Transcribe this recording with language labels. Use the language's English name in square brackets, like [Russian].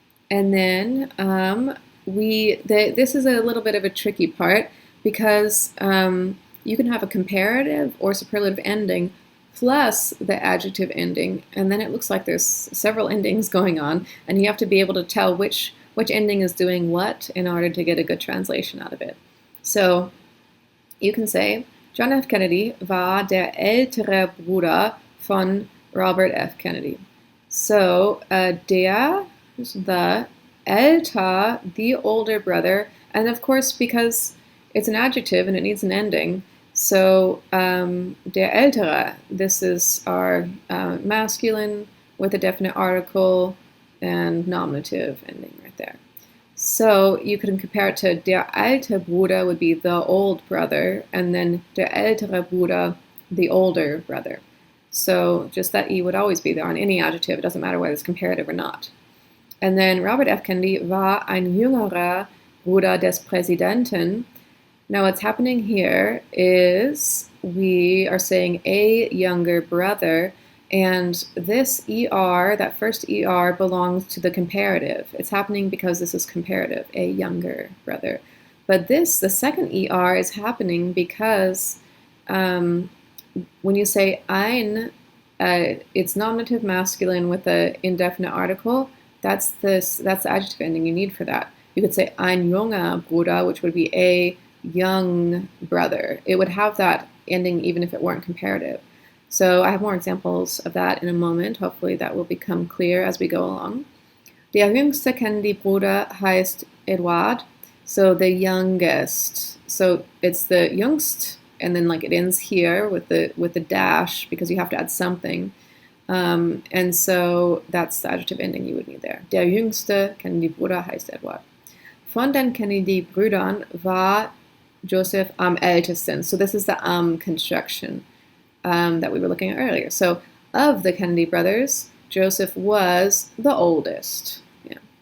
[English] And then this is a little bit of a tricky part, because you can have a comparative or superlative ending plus the adjective ending, and then it looks like there's several endings going on, and you have to be able to tell which ending is doing what in order to get a good translation out of it. So you can say, John F. [German] Kennedy war der ältere Bruder von Robert F. Kennedy. [English] So der, the, älter, the older brother, and of course, because it's an adjective and it needs an ending, so [German] der ältere, [English] this is our masculine with a definite article and nominative ending right there. So you can compare it to [German] der alte Bruder [English] would be the old brother, and then [German] der ältere Bruder, [English] the older brother. So just that E would always be there on any adjective. It doesn't matter whether it's comparative or not. And then Robert F. [German] Kennedy war ein jüngerer Bruder des Präsidenten. [English] Now what's happening here is we are saying a younger brother, and this ER, that first ER, belongs to the comparative. It's happening because this is comparative, a younger brother. But this, the second ER, is happening because when you say ein, it's nominative masculine with the indefinite article. That's the adjective ending you need for that. You could say [German] ein junger Bruder, [English] which would be a young brother. It would have that ending even if it weren't comparative. So I have more examples of that in a moment. Hopefully that will become clear as we go along. [German] Der jüngste Kennedy-Bruder heißt Edward. [English] So the youngest. So it's the jüngst, and then like it ends here with the dash because you have to add something. And so that's the adjective ending you would need there. [German] Der jüngste Kennedy-Bruder heißt Edward. Von den Kennedy-Brüdern war Joseph am ältesten. [English] So this is the construction that we were looking at earlier. So of the Kennedy brothers, Joseph was the oldest. Yeah.